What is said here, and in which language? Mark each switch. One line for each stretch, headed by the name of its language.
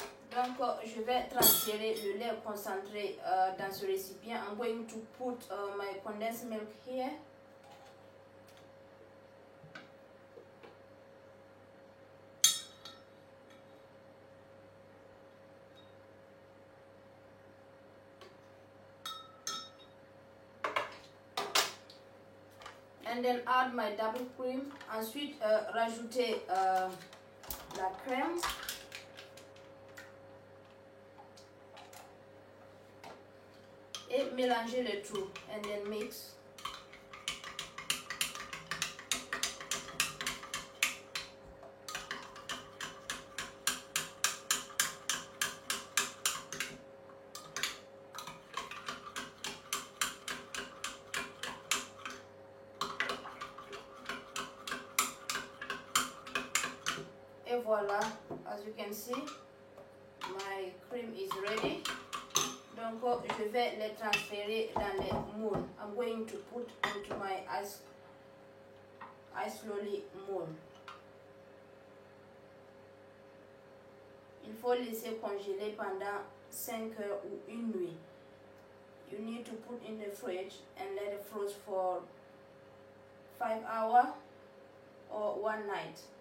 French: Donc, je vais transférer le lait concentré dans ce récipient.
English: I'm going to put my condensed milk here. And then add my double cream.
French: Ensuite, rajouter la crème. Et mélanger le tout
English: and then mix. Et voilà, as you can see, my cream is ready.
French: Donc, je vais les transférer dans les moules.
English: I'm going to put into my ice lolly moule.
French: Il faut laisser congeler pendant 5 heures ou une nuit.
English: You need to put in the fridge and let it froze for 5 hours or 1 night.